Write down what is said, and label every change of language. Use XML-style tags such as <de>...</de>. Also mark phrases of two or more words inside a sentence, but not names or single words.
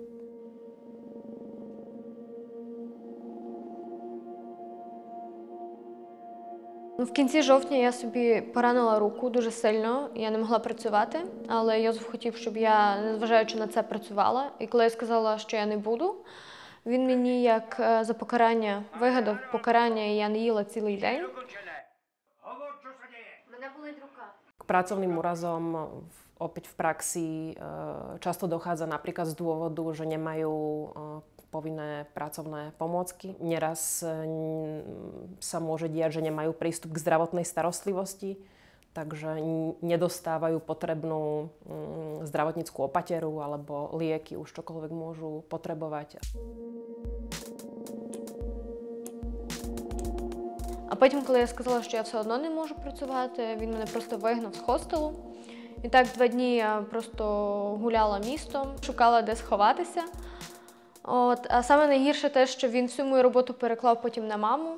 <uk>В кінці жовтня я собі поранила руку дуже сильно, я не могла працювати, але Йозеф хотів, щоб я, незважаючи на це, працювала. І коли я сказала, що я не буду, він мені як за покарання вигадав покарання, і я не їла цілий день. Мене болить рука.</uk> <sk>K pracovným úrazom opäť v praxi často dochádza napríklad z dôvodu, že nemajú povinné pracovné pomôcky. Neraz sa môže diať, že nemajú prístup k zdravotnej starostlivosti, takže nedostávajú potrebnú zdravotníckú opateru alebo lieky, už čokoľvek môžu potrebovať.</sk> <uk>А потім, коли я сказала, що я все одно не можу працювати, він мене просто вигнав з хостелу. І так 2 дні я просто гуляла містом, шукала де сховатися. А саме найгірше те, що він всю мою роботу переклав потім на маму.</uk>